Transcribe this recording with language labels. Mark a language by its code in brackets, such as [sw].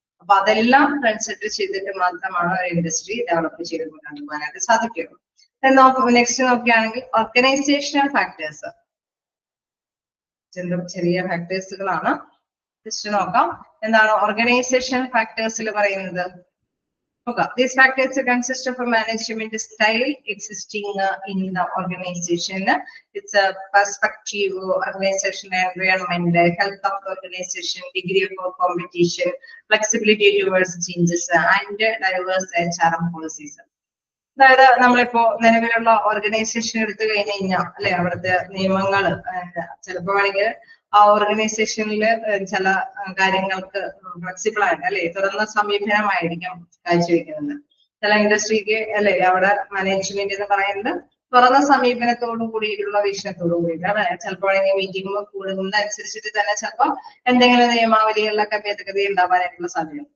[ml] അപ്പൊ അതെല്ലാം കൺസിഡർ ചെയ്തിട്ട് മാത്രമാണ് ഒരു ഇൻഡസ്ട്രി ഡെവലപ്പ് ചെയ്ത് കൊണ്ടുപോകാനായിട്ട് സാധിക്കുള്ളൂ. നെക്സ്റ്റ് നോക്കുകയാണെങ്കിൽ ഓർഗനൈസേഷണൽ ഫാക്ടേഴ്സ്, ചെറിയ ഫാക്ടേഴ്സുകളാണ്. ജസ്റ്റ് നോക്കാം എന്താണ് ഓർഗനൈസേഷൻ ഫാക്ടേഴ്സിൽ പറയുന്നത്. [en] Okay, these factors consist of a management style existing in the organization. It's a perspective, organization environment, health of the organization, degree of competition, flexibility towards changes, and diverse HRM policies. [ml] അതായത് നമ്മളിപ്പോ നിലവിലുള്ള organisation എടുത്തു കഴിഞ്ഞു കഴിഞ്ഞാൽ അല്ലെ, അവിടുത്തെ നിയമങ്ങൾ ചിലപ്പോ വേണമെങ്കിൽ ആ ഓർഗനൈസേഷനിൽ ചില കാര്യങ്ങൾക്ക് ഫ്ലെക്സിബിൾ ആയിട്ട് അല്ലെ തുറന്ന സമീപനമായിരിക്കും കാഴ്ചവെക്കുന്നത്. ചില ഇൻഡസ്ട്രിക്ക് അല്ലെ അവിടെ മാനേജ്മെന്റ് എന്ന് പറയുന്നത് തുറന്ന സമീപനത്തോടു കൂടിയിട്ടുള്ള വീക്ഷണത്തോടു കൂടിയിട്ട് അല്ലെ, ചിലപ്പോൾ മീറ്റിംഗ് കൂടുന്നതനുസരിച്ചിട്ട് തന്നെ ചിലപ്പോൾ എന്തെങ്കിലും നിയമാവലികളിലൊക്കെ ഭേദഗതി ഉണ്ടാവാനായിട്ടുള്ള സാധ്യത.